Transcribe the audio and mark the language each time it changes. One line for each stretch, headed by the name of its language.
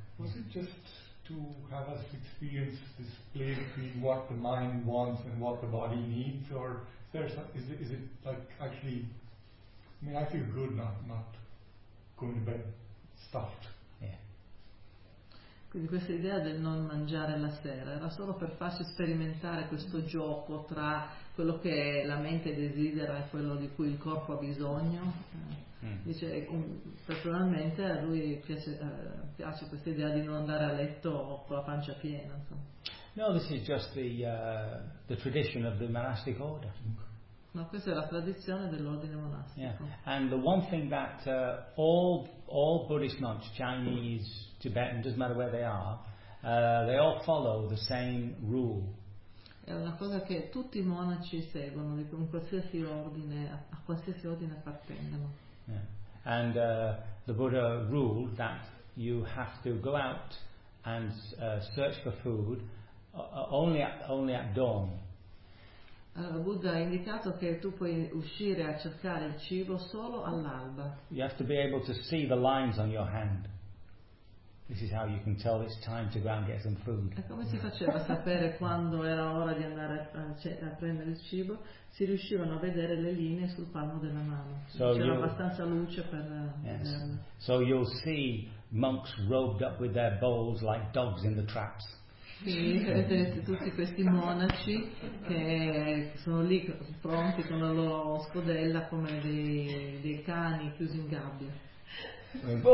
English: Was it just to have us experience this play between what the mind wants and what the body needs, or is it like actually? I mean, I feel good not going to bed stuffed.
Italian: Quindi questa idea del non mangiare la sera era solo per farci sperimentare questo gioco tra quello che la mente desidera e quello di cui il corpo ha bisogno. Dice, personalmente a lui piace questa idea di non andare a letto con la pancia piena.
English: No, this is just the tradition of the monastic order.
Italian: No, questa è la tradizione dell'ordine monastico.
English: Yeah. And the one thing that all Buddhist monks, Chinese, Tibetan, doesn't matter where they are, they all follow the same rule.
Italian: È una cosa che tutti i monaci seguono, di qualsiasi ordine, a qualsiasi ordine appartengono.
English: Yeah. And the Buddha ruled that you have to go out and search for food only at dawn.
Italian: Allora, Buddha ha indicato che tu puoi uscire a cercare il cibo solo all'alba.
English: You have to be able to see the lines on your hand. This is how you can tell it's time to go and get some food.
Italian: E come si faceva a sapere quando era ora di andare a prendere il cibo? Si riuscivano a vedere le linee sul palmo della mano.
English: So
Italian: c'era abbastanza luce per
English: yes. So you'll see monks robed up with their bowls like dogs in the traps.
Italian: Vedete tutti questi monaci che sono lì pronti con la loro scodella come dei cani chiusi in gabbia.